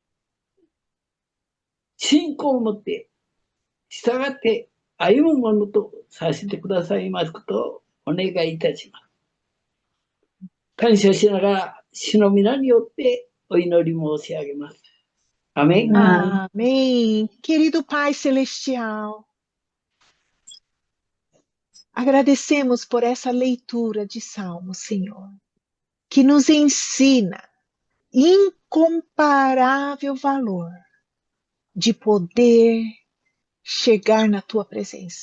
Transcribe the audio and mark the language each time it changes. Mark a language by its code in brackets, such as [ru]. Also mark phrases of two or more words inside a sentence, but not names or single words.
[ja] 信仰を持って従って歩むものとさせてくださいますことをお願いいたします。感謝しながら主の皆によってお祈り申し上げます。Amém? [pt] Amém. Querido Pai Celestial, agradecemos por essa leitura de Salmos, Senhor, que nos ensina incomparável valor de poder chegar na Tua presença.